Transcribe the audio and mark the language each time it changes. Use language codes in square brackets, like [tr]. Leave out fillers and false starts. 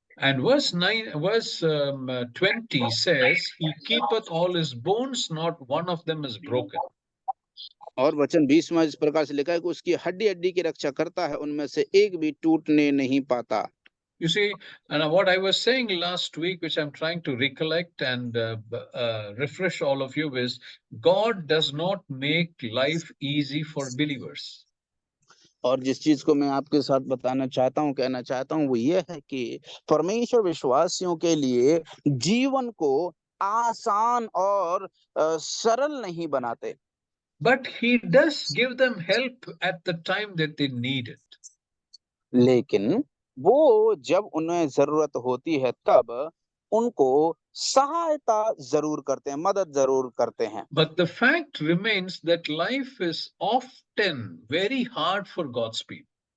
[en] And verse 20 says, He keepeth all his bones, not one of them is broken. [hi] और वचन 20 में इस प्रकार से लिखा है कि उसकी हड्डी हड्डी की रक्षा करता है, उनमें से एक भी टूटने नहीं पाता। [en] You see, and what I was saying last week, which I'm trying to recollect and refresh all of you, is God does not make life easy for believers. [hi] और जिस चीज को मैं आपके साथ बताना चाहता हूँ, कहना चाहता हूँ, वो ये है कि परमेश्वर विश्वासियों के लिए जीवन को आसान और सरल नहीं बनाते, [en] But he does give them help at the time that they need it. [hi] लेकिन वो जब उन्हें जरूरत होती है तब उनको सहायता जरूर करते हैं, मदद जरूर करते हैं। [en] But the fact remains that life is often very hard for God's people.